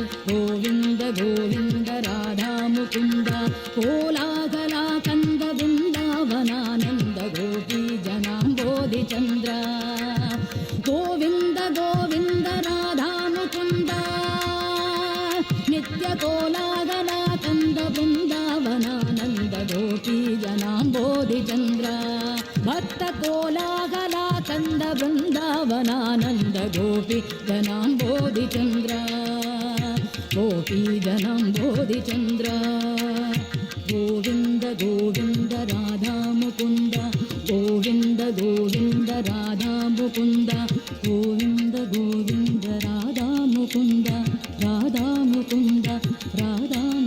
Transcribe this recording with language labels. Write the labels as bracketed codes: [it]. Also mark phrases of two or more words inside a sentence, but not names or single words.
[ta] கோவிந்த கோவிந்த ராதா முகுந்த கோலாகலா கந்த பிருந்தாவனானந்த கோபி ஜனாம்போதி சந்திர. கோவிந்த கோவிந்த ராதா முகுந்த நித்ய கோலாகலா கந்த பிருந்தாவனானந்த கோபி ஜனாம்போதி சந்திர. [kn] ಭಕ್ತ ಕೋಲಾಗಲ ಕಂದ ಬೃಂದಾವನಾನಂದ ಗೋಪಿ ಜನಾಂಬೋಧಿ ಚಂದ್ರ, ಗೋಪಿ ಜನಾಂಬೋಧಿ ಚಂದ್ರ. ಗೋವಿಂದ ಗೋವಿಂದ ರಾಧಾ ಮುಕುಂದ, ಗೋವಿಂದ ಗೋವಿಂದ ರಾಧಾ ಮುಕುಂದ, ಗೋವಿಂದ ಗೋವಿಂದ ರಾಧಾ ಮುಕುಂದ, ರಾಧಾ ಮುಕುಂದ ರಾಧಾ